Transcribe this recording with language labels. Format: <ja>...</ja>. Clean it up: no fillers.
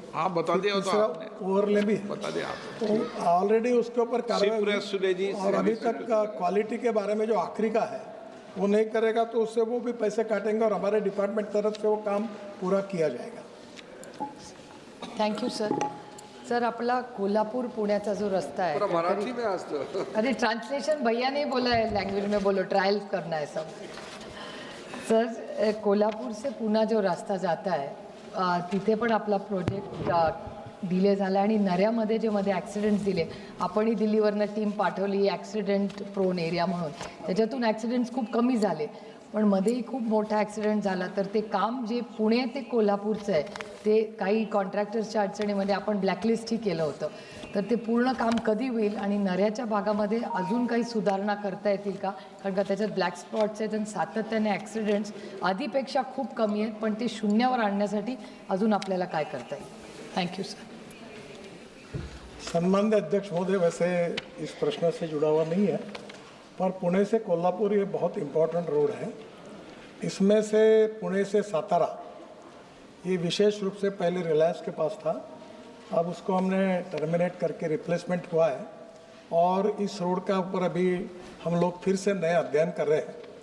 <hi>हाँ बता दिया तीसरा ओवरले भी बता दिया आप तो ऑलरेडी उसके ऊपर कार्रवाई और अभी तक क्वालिटी के बारे में जो आखिरी का है वो नहीं करेगा तो उससे वो भी पैसे काटेंगे और हमारे डिपार्टमेंट तरफ से वो काम पूरा किया जाएगा।</hi> <en>Thank you sir.</en> <mr>सर, आपला कोल्हापूर पुण्याचा जो रस्ता</mr> <hi>है, मराठी में आज तो अरे ट्रांसलेशन भैया नहीं बोला है, लैंग्वेज में बोलो, ट्रायल करना है सब।</hi> <mr>सर,</mr> <hi>कोल्हापूर से पुणे जो रास्ता जाता है</hi> <mr>तिथे पण आपला प्रोजेक्ट डिले झाला आणि नऱ्यामध्ये जे मध्ये ॲक्सिडेंट्स दिले, आपणही दिल्लीवरनं टीम पाठवली ॲक्सिडेंट प्रोन एरिया म्हणून, त्याच्यातून ॲक्सिडेंट्स खूप कमी झाले, पण मध्येही खूप मोठा ॲक्सिडेंट झाला। तर ते काम जे पुणे ते कोल्हापूरचं आहे ते काही कॉन्ट्रॅक्टर्सच्या अडचणीमध्ये आपण ब्लॅकलिस्टही केलं होतं, तर ते पूर्ण काम कधी होईल आणि नऱ्याच्या भागामध्ये अजून काही सुधारणा करता येतील का? कारण का त्याच्यात ब्लॅक स्पॉट्स आहेत आणि सातत्याने ॲक्सिडेंट्स आधीपेक्षा खूप कमी आहेत, पण ते शून्यावर आणण्यासाठी अजून आपल्याला काय करता येईल?</mr> <en>Thank you sir.</en> <hi>सम्मान्य अध्यक्ष महोदय, वैसे इस प्रश्न से जुड़ा हुआ नहीं है पर पुणे से कोल्हापुर ये बहुत इम्पोर्टेंट रोड है इसमें से पुणे से सातारा ये विशेष रूप से पहले रिलायंस के पास था, अब उसको हमने टर्मिनेट करके रिप्लेसमेंट हुआ है और इस रोड का ऊपर अभी हम लोग फिर से नए अध्ययन कर रहे हैं।</hi>